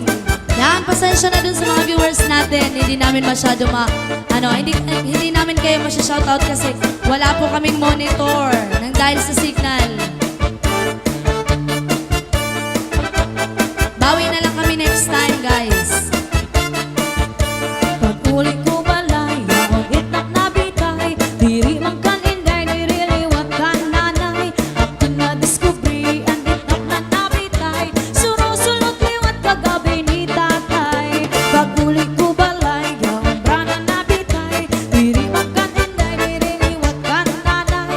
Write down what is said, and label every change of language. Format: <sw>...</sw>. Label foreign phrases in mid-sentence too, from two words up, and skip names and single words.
<tl>Yan, pasensya na dun sa mga viewers natin. Hindi namin masyado hindi namin kayo masya-shoutout kasi wala po kaming monitor nang dahil sa signal. Bawi na lang kami</tl> <en>next time, guys.</en> <bik>Pag-uli ko balay, ang itak na bitay, diri man kan inday, diri liwat kan nanay. Ako na diskubri, ang itak na nabitay, suro-sulot liwat kagabi ni tatay. Pag-uli ko balay, ang brana na bitay, diri man kan inday, diri liwat kan nanay.</bik>